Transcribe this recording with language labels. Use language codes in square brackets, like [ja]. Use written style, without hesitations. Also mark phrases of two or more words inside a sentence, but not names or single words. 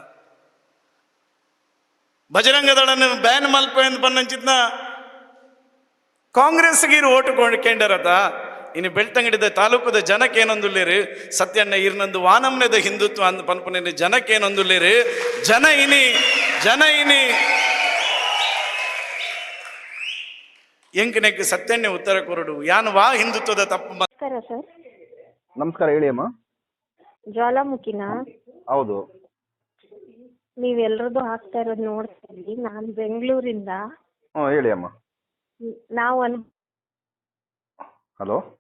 [tcy] ಬಜರಂಗ ದಳನ ಬ್ಯಾನ್ ಮಲ್ಪ ಎಂದು ಪನ್ನಂಚಿತ್ನ ಕಾಂಗ್ರೆಸ್ಗೆ ಇರು ಓಟು ಕೇಂಡರತ ಇನ್ನು ಬೆಳ್ತಂಗಡಿದ ತಾಲೂಕದ ಜನಕ್ಕೇನೊಂದುಲ್ಲೇರು ಸತ್ಯಣ್ಣ ಇರ್ನಂದು ವಾನಮ್ನೆದ ಹಿಂದುತ್ವ ಅಂದ ಪನ್ಪುನೇನು ಜನಕ್ಕೇನೊಂದುಲ್ಲೇರು ಜನ ಇನಿ ಎಂಕನೆಕ್ಕೆ ಸತ್ಯಣ್ಣ ಉತ್ತರ ಕೊರಡು ಯಾನು ವಾ ಹಿಂದುತ್ವದ ತಪ್ಪು. [kn] ನಮಸ್ಕಾರ ಸರ್. ನಮಸ್ಕಾರ, ಹೇಳಿ ಅಮ್ಮ. ಜ್ವಾಲಾಮುಖಿನಾ? ಹೌದು. ನೀವೆಲ್ಲರದು ಹಾಕ್ತಾ ಇರೋದು ನೋಡ್ತಾ ಇದ್ವಿ. ನಾನು ಬೆಂಗಳೂರಿಂದ. ಹೇಳಿ ಅಮ್ಮ. ನಾವು ಹಲೋ